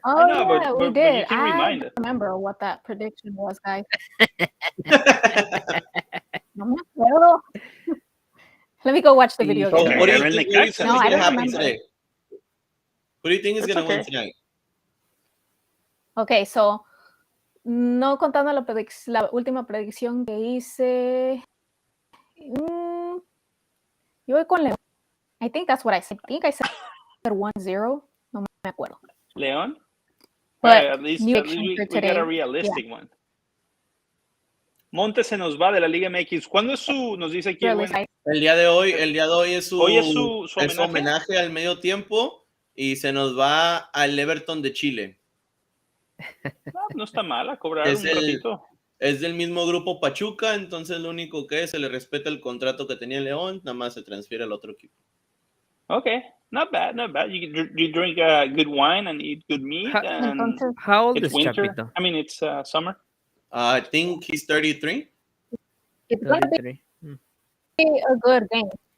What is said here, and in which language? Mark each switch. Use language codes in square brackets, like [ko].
[en] Oh know, yeah, we did. But you can remind us. Remember what that prediction was, guys. [es] No me acuerdo. [en] Let me go watch the video. Okay. What do you think is going to happen today? What do you think is going to win tonight? [es] Okay, so no contando la última predicción que hice. Yo voy con León. [en] I think that's what I said. I think I said 1-0. [es] No me acuerdo. León? [en] But at least we got a realistic one. [es] Montes se nos va de la Liga MX. ¿Cuándo es nos dice aquí? El día de hoy es su homenaje al medio tiempo y se nos va al Everton de Chile. No está mal a cobrar un ratito. Es del mismo grupo Pachuca, entonces lo único que se le respeta el contrato que tenía León, nada más se transfiere al otro equipo. [en] Okay, not bad. You drink good wine and eat good meat. How old is winter. Chapito? I mean, it's summer. I think he's 33. It's going to be a good game.